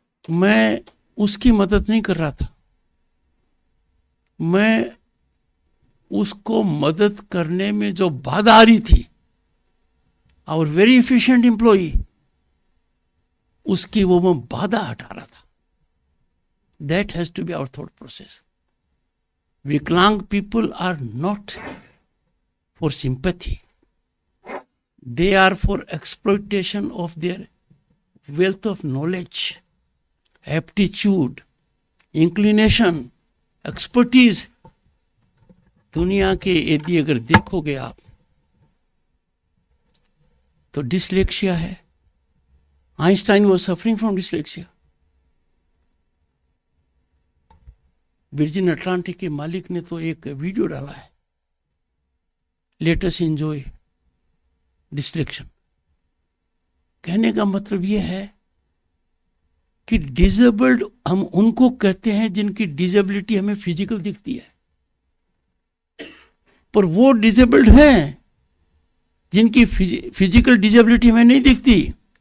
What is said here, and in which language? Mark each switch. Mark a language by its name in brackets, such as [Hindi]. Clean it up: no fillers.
[Hindi] मैं उसकी मदद नहीं कर रहा था, मैं उसको मदद करने में जो बाधा आ रही थी, और [English] very efficient employee, [Hindi] उसकी वो मैं बाधा हटा रहा था. [English] That has to be our thought process. विकलांग people are not for sympathy. They are for exploitation of their wealth of knowledge, aptitude, inclination, expertise. [Hindi] दुनिया के यदि अगर देखोगे आप तो डिसलेक्सिया है. [English] Einstein was suffering from dyslexia. [Hindi] Virgin Atlantic के मालिक ने तो एक वीडियो डाला है, [English] Let us enjoy dyslexia. [Hindi] कहने का मतलब यह है कि डिसेबल्ड हम उनको कहते हैं जिनकी डिसेबिलिटी हमें फिजिकल दिखती है, पर वो डिसेबल्ड हैं जिनकी फिजिकल डिसेबिलिटी हमें नहीं दिखती.